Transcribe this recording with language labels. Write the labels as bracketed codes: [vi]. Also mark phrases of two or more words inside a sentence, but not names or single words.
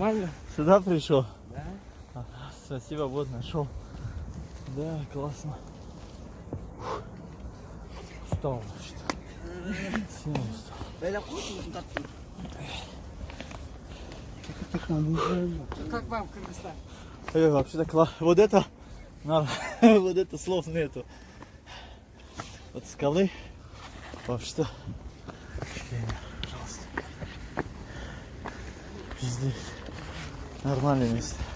[ru] Нормально? сюда пришел? Да. Ага, спасибо, вот нашел. Да, классно. Устал, значит. Сильно устал. [tr] Böyle kurtulun tatlım. [ru] Как вам, Кыргызстан? Вообще-то вот это, вот это слов нету. От скалы вообще-то. Пожалуйста. Здесь нормальное место.